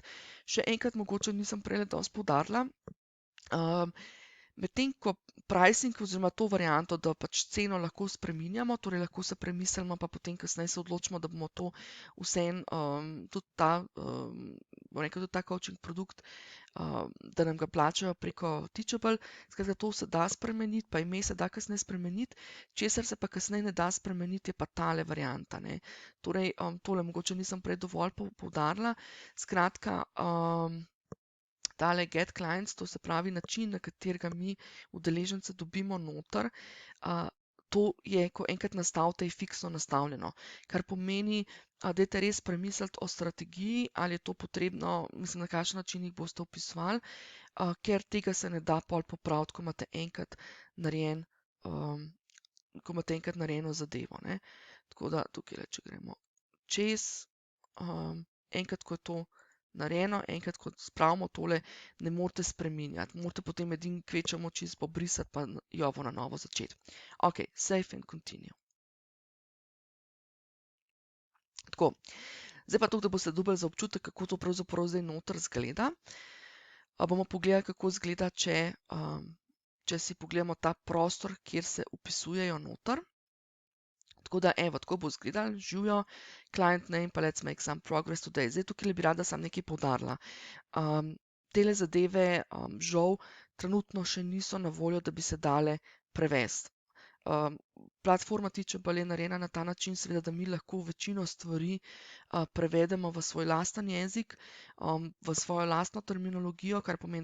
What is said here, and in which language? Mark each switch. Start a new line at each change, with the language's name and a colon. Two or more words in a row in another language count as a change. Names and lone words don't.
Slovenian: Še enkrat, mogoče nisem prej dosti poudarila, medtem ko pricing oziroma to varianto, da pač ceno lahko spreminjamo, torej lahko se premislimo, pa potem kasneje se odločimo, da bomo to vseeno, tudi ta coaching produkt da nam ga plačajo preko Teachable. Skratka, to se da spremeniti, pa ime se da kasneje spremeniti. Česar se pa kasneje ne da spremeniti, je pa tale varianta, ne. Torej, tole mogoče nisem prej dovolj poudarila. Skratka, tale
English: get clients,
Slovenian: to se pravi način, na katerega mi udeležence dobimo noter, to je, ko enkrat nastavite, je fiksno nastavljeno, kar pomeni, dajte res premisliti o strategiji, ali je to potrebno, mislim, na kakšen način jih boste opisovali, ker tega se ne da pol popraviti, ko imate enkrat narejeno zadevo, ne. Tako da tukaj, če gremo čez, enkrat, ko je to narejeno, enkrat, ko spravimo tole, ne morete spreminjati. Morate potem edino kvečjemu čisto pobrisati, pa jovo na novo začeti.
English: Ok, save and continue.
Slovenian: Tako, zdaj pa to, da boste dobili za občutek, kako to pravzaprav zdaj noter izgleda. Bomo pogledali, kako izgleda, če si pogledamo ta prostor, kjer se upisujejo noter. Tako da, evo, tako bo izgledalo, živijo,
English: client name, pa let's make some progress today.
Slovenian: Zdaj tukaj bi rada sam nekaj poudarila. Tele zadeve, žal, trenutno še niso na voljo, da bi se dale prevesti. Platforma Teachable je narejena na ta način, seveda, da mi lahko večino stvari prevedemo v svoj lasten jezik, v svojo lastno terminologijo, kar pomeni,